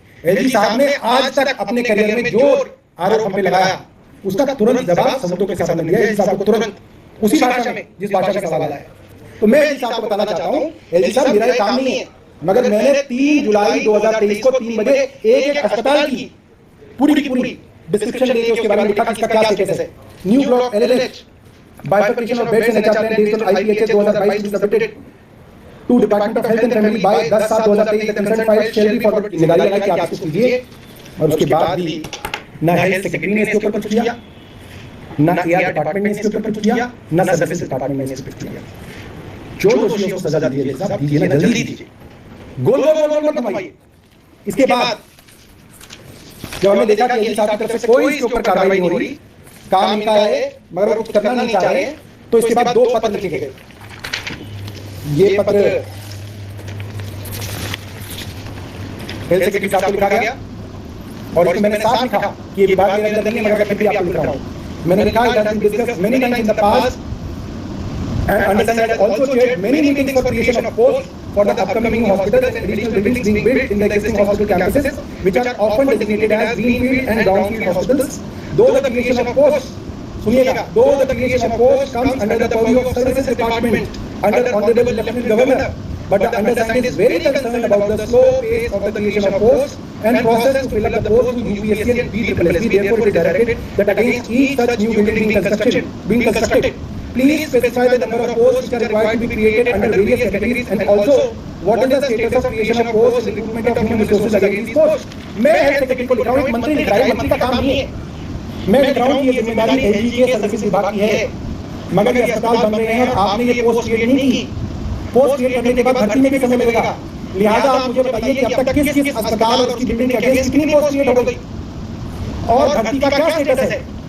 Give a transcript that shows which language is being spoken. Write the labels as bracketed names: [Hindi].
[Hindi] LG साहब ने आज तक अपने करियर में जो आरोप हम पे लगाया उसका तुरंत जवाब सबूतों के साथ दिया। एलजी साहब को तुरंत उसी भाषा में जिस भाषा में सवाल आया। तो मैं एलजी साहब को बताना चाहता हूं, एलजी साहब मेरा ये काम नहीं है, मगर मैंने 3 जुलाई 2023 को 3 बजे एक अस्पताल की पूरी की पूरी डिस्क्रिप्शन दी, उसके बारे में लिखा कि इसका क्या स्टेटस है। [English] New block LLH bifurcation of beds in HR plan based on IPHS 2022 is submitted to Department of Health and Family by 10/7/2023. The concerned file shall be forwarded. [Hindi] जिम्मेदारी लगाई कि आप इसको कीजिए। और उसके बाद भी ना हेल्थ सेक्रेटरी ने इसके ऊपर कुछ किया, ना एआर डिपार्टमेंट ने इसके ऊपर कुछ किया, ना सर्विसेज डिपार्टमेंट ने इसके ऊपर कुछ किया। जो दोषियों को सजा दीजिए साहब, दीजिए ना, जल्दी दीजिए, गोल गोल गोल गोल मत घुमाइए। इसके बाद जब हमने देखा कि एलजी साहब की तरफ से कोई इसके ऊपर कार्रवाई नहीं हो रही, काम इनका है मगर वो कुछ करना नहीं चाह रहे, तो इसके बाद 2 पत्र लिखे गए। ये पत्र हेल्थ सेक्रेटरी साहब को लिखा गया और इसमें मैंने साफ लिखा कि ये विभाग मेरे अंदर नहीं है, मगर फिर भी आपको लिख रहा हूं। मैंने लिखा [English] it has been discussed many times in the past and understand that also chaired many meetings for creation of posts for the upcoming new hospitals and additional buildings being built in the existing hospital campuses, which are often designated as greenfield and brownfield hospitals. Though the creation of posts, [Hindi] सुनिएगा, [English] though the creation of posts comes under the purview of Services Department under Honorable Lieutenant Governor but the undersigned is very concerned about the slow pace of the creation of posts and process to fill up the posts with UPSC and BSSC. Therefore, it is directed that against each such new building being constructed, please specify the number of posts which are required to be created under various categories, and also what is the status of creation of posts and recruitment of human resources against these posts. [Hindi] मैं health secretary को लिख रहा हूँ, एक मंत्री लिख रहा है, मंत्री का काम नहीं है। मैं लिख रहा हूँ कि ये जिम्मेदारी एलजी के सर्विस विभाग की है, मगर ये अस्पताल बन रहे हैं और आपने ये पोस्ट क्रिएट नहीं की। पोस्ट क्रिएट करने के बाद भर्ती में भी समय लगेगा, लिहाजा आप मुझे बताइए कि अब तक किस किस अस्पताल और उसकी बिल्डिंग के अगेंस्ट कितनी पोस्ट क्रिएट हो गई और भर्ती का क्या स्टेटस है।